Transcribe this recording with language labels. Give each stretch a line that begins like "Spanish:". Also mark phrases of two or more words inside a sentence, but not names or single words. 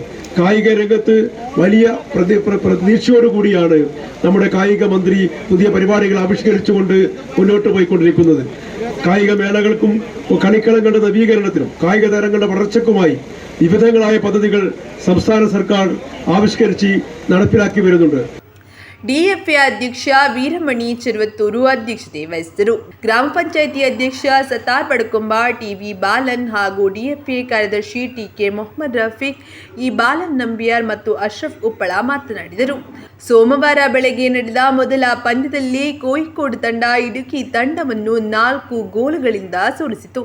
Malayalam: കായിക രംഗത്ത് വലിയ പ്രതീക്ഷയോടുകൂടിയാണ് നമ്മുടെ കായിക മന്ത്രി പുതിയ പരിപാടികൾ ആവിഷ്കരിച്ചുകൊണ്ട് മുന്നോട്ട് പോയിക്കൊണ്ടിരിക്കുന്നത്. കായിക മേളകൾക്കും കളിക്കളങ്ങളുടെ നവീകരണത്തിനും കായിക താരങ്ങളുടെ വളർച്ചയ്ക്കുമായി വിവിധങ്ങളായ പദ്ധതികൾ സംസ്ഥാന സർക്കാർ ആവിഷ്കരിച്ച് നടപ്പിലാക്കി വരുന്നുണ്ട്.
Kannada: ಡಿಎಫ್ಎ ಅಧ್ಯಕ್ಷ ವೀರಮಣಿ ಚೆರುವತ್ತೂರು ಅಧ್ಯಕ್ಷತೆ ವಹಿಸಿದರು. ಗ್ರಾಮ ಪಂಚಾಯಿತಿ ಅಧ್ಯಕ್ಷ ಸತಾರ್ ಬಡಕೊಂಬ, ಟಿವಿ ಬಾಲನ್ ಹಾಗೂ ಡಿಎಫ್ಎ ಕಾರ್ಯದರ್ಶಿ ಟಿಕೆ ಮೊಹಮ್ಮದ್ ರಫೀಕ್, ಇ ಬಾಲನ್ ನಂಬಿಯಾರ್ ಮತ್ತು ಅಶ್ರಫ್ ಉಪ್ಪಳ ಮಾತನಾಡಿದರು. ಸೋಮವಾರ ಬೆಳಗ್ಗೆ ನಡೆದ ಮೊದಲ ಪಂದ್ಯದಲ್ಲಿ ಕೋಯಿಕೋಡ್ ತಂಡ ಇಡುಕಿ ತಂಡವನ್ನು 4 ಗೋಲುಗಳಿಂದ ಸೋಲಿಸಿತು.